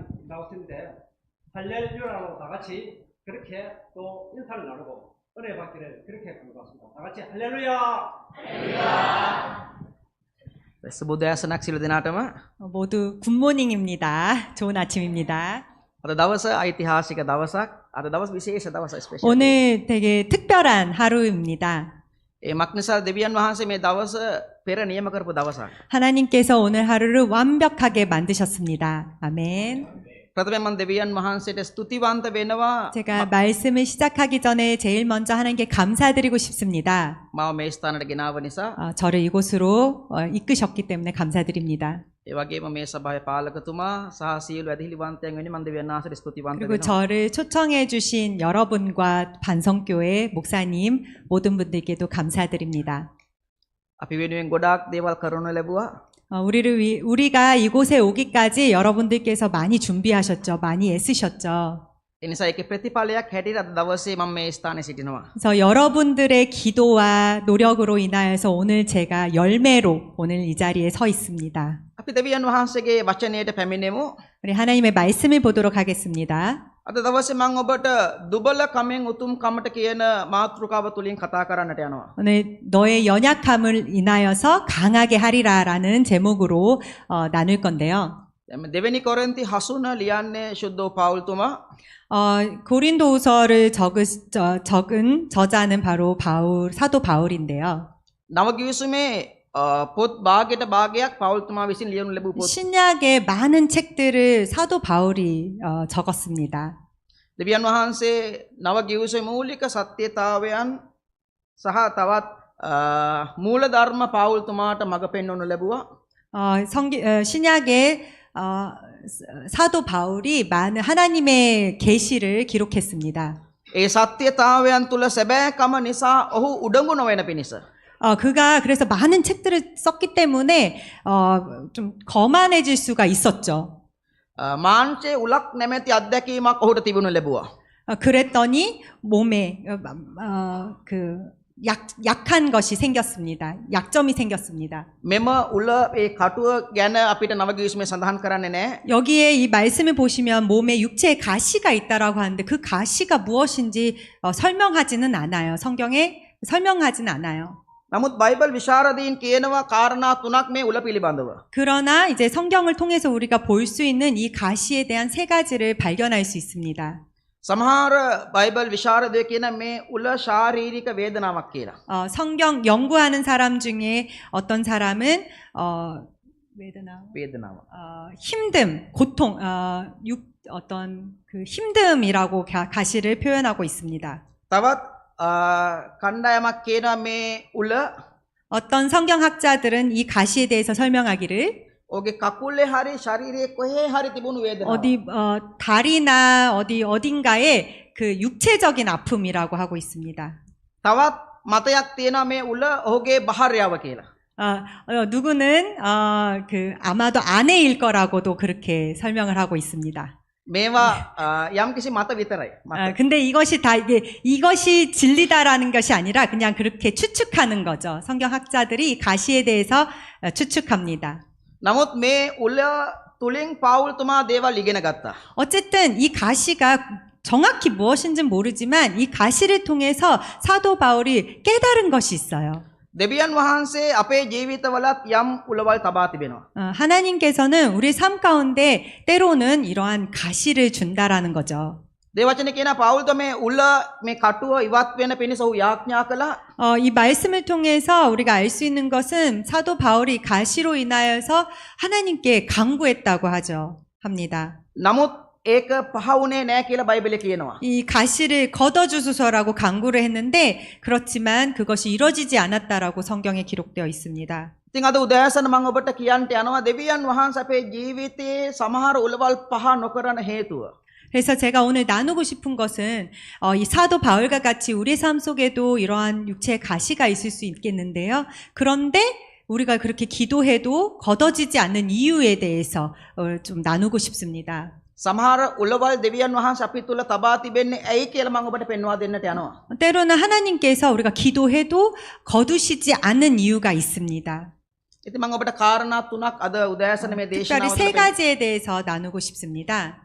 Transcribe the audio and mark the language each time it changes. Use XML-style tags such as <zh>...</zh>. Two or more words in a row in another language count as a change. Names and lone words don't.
<ko>나오시는데 할렐루야로 다 같이 그렇게 또 인사를 나누고 은혜 받기를 그렇게 간구하십니다. 다 같이 할렐루야! 할렐루야!</ko> <si>සුබෝදෑසනක් සියලු දෙනාටම.</si> <ko>모두 굿모닝입니다. 좋은 아침입니다.</ko> <si>අද දවස ඓතිහාසික දවසක්. අද දවස් විශේෂ දවසක් ස්පෙෂල්.</si> <ko>오늘 되게 특별한 하루입니다.</ko> <si>ඒ මක්නිසා දෙවියන් වහන්සේ මේ දවස පෙර නියම කරපු දවසක්.</si> <ko>하나님께서 오늘 하루를 완벽하게 만드셨습니다. 아멘.</ko> <si>ප්‍රථමයෙන් මම දෙවියන් වහන්සේට ස්තුතිවන්ත වෙනවා.</si> <ko>제가 말씀을 시작하기 전에 제일 먼저 하나님께 감사드리고 싶습니다.</ko> <si>මාව මේ ස්ථානට ගෙනාව නිසා.</si> <ko>저를 이곳으로 이끄셨기 때문에 감사드립니다.</ko> <si>ඒ වගේම මේ සභාවේ පාලකතුමා සහ සියලු ඇදහිලිවන්තයන් වෙනුවෙන් මම දෙවියන් වහන්සේට ස්තුතිවන්ත</si> <ko>그리고</ko> <si>වෙනවා.</si> <ko>저를 초청해 주신 여러분과 반성교회 목사님 모든 분들께도 감사드립니다.</ko> <si>අපි වෙනුවෙන් ගොඩාක් දේවල් කරනු ලැබුවා.</si> <ko>우리가 이곳에 오기까지 여러분들께서 많이 준비하셨죠. 많이 애쓰셨죠.</ko> <si>ඒ නිසා ඒකේ ප්‍රතිඵලයක් හැටියට අද දවසේ මම මේ ස්ථානයේ සිටිනවා.</si> <ko>그래서 여러분들의 기도와 노력으로 인하여서 오늘 제가 열매로 오늘 이 자리에 서 있습니다.</ko> <si>අපි දෙවියන් වහන්සේගේ වචනයට පැමිණෙමු.</si> <ko>우리 하나님의 말씀을 보도록 하겠습니다.</ko> <si>අද දවසේ මම ඔබට දුබල කමෙන් උතුම් කමට කියන මාතෘකාව තුලින් කතා කරන්නට යනවා.</si> <ko>오늘 너의 연약함을 인하여서 강하게 하리라라는 제목으로 나눌 건데요.</ko> <si>දෙවෙනි කොරින්ති 60 ලියන්නේ ශුද්ධ පාවුල්තුමා.</si> <ko>고린도후서를 적은 저자는 바로 사도 바울인데요.</ko> <si>නව කිවිසුමේ පොත් භාගයට භාගයක් පාවුල්තුමා විසින් ලියනු ලැබූ පොත්.</si> <ko>신약의 많은 책들을 사도 바울이 적었습니다.</ko> <si>දෙවියන් වහන්සේ නව කිවිසුමේ මූලික සත්‍යතාවයන් සහ තවත් මූල ධර්ම පාවුල්තුමාට මඟ පෙන්වනු ලැබුවා.</si> <ko>신약의 사도 바울이 많은 하나님의 계시를 기록했습니다.</ko> <si>ඒ සත්‍යතාවයන් තුල සැබෑකම නිසා ඔහු උඩඟු නොවන පිණිස.</si> <ko>그가 그래서 많은 책들을 썼기 때문에 좀 거만해질 수가 있었죠.</ko> <si>මාංශයේ උලක් නැමැති අත්දැකීමක් ඔහුට තිබුණු ලැබුවා.</si> <ko>그랬더니 몸에 약한 것이 생겼습니다. 약점이 생겼습니다.</ko> <si>මෙම උල ඒ කටුව ගැන අපිට නව කිවිසුමේ සඳහන් කරන්නේ නැහැ.</si> <ko>여기에 이 말씀을 보시면 몸에 육체에 가시가 있다라고 하는데 그 가시가 무엇인지 설명하지는 않아요. 성경에 설명하지는 않아요.</ko> <si>නමුත් බයිබල් විශාරදීන් කියනවා කාරණා තුනක් මේ උල පිළිබඳව.</si> <ko>그러나 이제 성경을 통해서 우리가 볼 수 있는 이 가시에 대한 3가지를 발견할 수 있습니다.</ko> <si>සමහර බයිබල් විශාරදයෝ කියන මේ 우ල ශාරීරික වේදනාවක් කියලා.</si> <ko>성경 연구하는 사람 중에 어떤 사람은</ko> <si>වේදනාව.</si> <ko>힘듦, 고통, 어떤 그 힘듦이라고 가시를 표현하고 있습니다.</ko> <si>තවත් කණ්ඩායමක් කියනවා මේ උල</si> <ko>어떤 성경학자들은 이 가시에 대해서 설명하기를</ko> <si>ඔගේ කකුලේ හරි ශරීරයේ කොහේ හරි තිබුණු වේදනාවක්.</si> <ko>다리나 어딘가에 그 육체적인 아픔이라고 하고 있습니다.</ko> <si>තවත් මතයක් තියෙනවා මේ උල ඔහුගේ බහර්යාව කියලා.</si> <ko>누구는 아마도 아내일 거라고도 그렇게 설명을 하고 있습니다.</ko> <si>මේවා යම්කිසි මත විතරයි. මත.</si> <ko>근데 이것이 진리다라는 것이 아니라 그냥 그렇게 추측하는 거죠. 성경학자들이 이 가시에 대해서 추측합니다.</ko> <si>නමුත් මේ උල තුලින් පාවුල්තුමා දේවල් ඉගෙන ගත්තා.</si> <ko>어쨌든 이 가시가 정확히 무엇인지는 모르지만 이 가시를 통해서 사도 바울이 깨달은 것이 있어요.</ko> <si>දෙවියන් වහන්සේ අපේ ජීවිතවලත් යම් උලවල් තබා තිබෙනවා.</si> <ko>하나님께서는 우리 삶 가운데 때로는 이러한 가시를 준다라는 거죠.</ko> <si>දේවචනේ කියන පාවුල්තුමා මේ උල මේ කටුව ඉවත් වෙන පිණිස ඔහු යාඥා කළා.</si> <ko>이 말씀을 통해서 우리가 알 수 있는 것은 사도 바울이 가시로 인하여서 하나님께 간구했다고 합니다.</ko> <si>නමුත් ඒක පහ වුණේ නැහැ කියලා බයිබලයේ කියනවා.</si> <ko>이 가시를 걷어주소서라고 간구를 했는데 그렇지만 그것이 이루어지지 않았다라고 성경에 기록되어 있습니다.</ko> <si>ඉතින් අද උදෑසන මම ඔබට කියන්නට යනවා දෙවියන් වහන්සේ අපේ ජීවිතයේ සමහර උලවල් පහ නොකරන හේතුව.</si> <ko>그래서 제가 오늘 나누고 싶은 것은 이 사도 바울과 같이 우리 삶 속에도 이러한 육체의 가시가 있을 수 있겠는데요. 그런데 우리가 그렇게 기도해도 걷어지지 않는 이유에 대해서 좀 나누고 싶습니다.</ko> <si>සමහර උලවල් දෙවියන් වහන්සේ අපි තුල තබා තිබෙන්නේ ඇයි කියලා මම ඔබට පෙන්වා දෙන්නට යනවා.</si> <ko>때로는 하나님께서 우리가 기도해도 거두시지 않는 이유가 있습니다.</ko> <si>ඉතින් මම ඔබට කාරණා තුනක් අද උදෑසන මේ</si> <ko>특별히</ko> <si>දේශනාව</si> <ko>세 가지에 대해서 나누고 싶습니다.</ko>